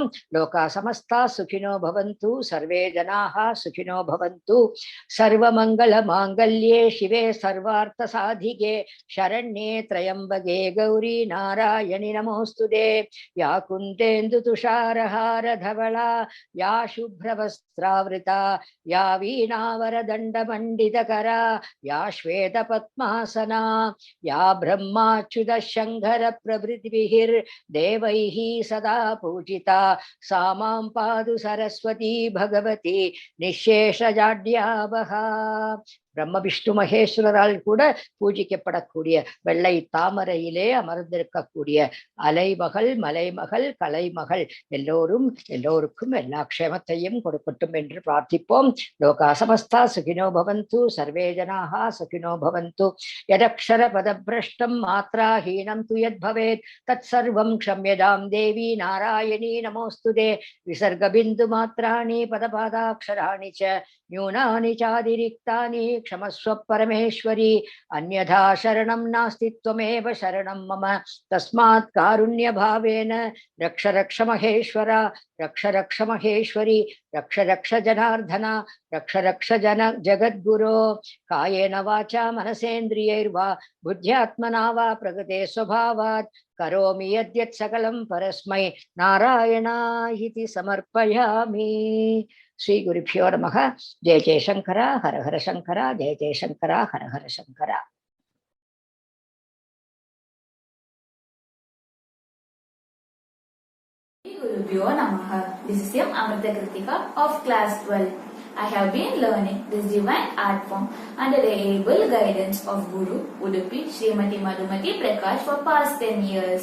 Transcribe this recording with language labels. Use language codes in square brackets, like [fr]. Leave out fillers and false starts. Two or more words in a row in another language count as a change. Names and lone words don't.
[sa] लोका समस्ता सुखिनो भवन्तु सर्वे जनाः सुखिनो भवन्तु सर्वमङ्गल माङ्गल्ये शिवे सर्वार्थ साधिके शरण्ये त्र्यम्बके गौरि नारायणि नमोऽस्तुते. या कुन्देन्दु तुषारहार धवला या शुभ्रवस्त्रावृता या वीणावरदण्डमण्डितकरा या श्वेतपद्मासना या ब्रह्माच्युतशङ्करप्रभृतिभिर्देवैः सदा पूजिता सा मां पातु सरस्वती भगवती निःशेषजाड्यावहा. [ta] பிரம்ம விஷ்ணு மகேஸ்வரரால் கூட பூஜிக்கப்படக்கூடிய வெள்ளை தாமரையிலே அமர்ந்திருக்கக்கூடிய அலைமகள் மலைமகள் கலைமகள் எல்லோருக்கும் எல்லா க்ஷேமத்தையும் கொடுக்கட்டும் என்று பிரார்த்திப்போம். [sa] लोका समस्ता सुखिनो भवन्तु सर्वे जनाः सुखिनो भवन्तु. यदक्षर पदभ्रष्टं मात्रा हीनं तु यत् भवेत् तत् सर्वं क्षम्यतां देवि नारायणि नमोऽस्तुते. विसर्ग बिन्दु मात्राणि पदपादाक्षराणि च न्यूनानि चातिरिक्तानि क्षमस्व परमेश्वरी अन्यथा शरणं नास्ति त्वमेव शरणं मम तस्मात् कारुण्यभावेन रक्ष रक्ष महेश्वर रक्ष रक्ष महेश्वरी रक्ष रक्ष जनार्दन रक्ष रक्ष जगद्गुरो कायेन वाचा मनसेन्द्रियैर्वा बुद्ध्यात्मना वा प्रकृते स्वभावात् करोमि यद्यत् सकलं परस्मै नारायणायिति समर्पयामि। श्री गुरुभ्यो नमः। जय जय शंकर हर हर शंकर जय जय शंकर हर हर शंकर। गुरुभ्यो नमः. [en] This is M. Amrita Kritika of class 12. I have been learning this divine art form under the able guidance of Guru Udupi Srimati Madhumati Prakash for past 10 years.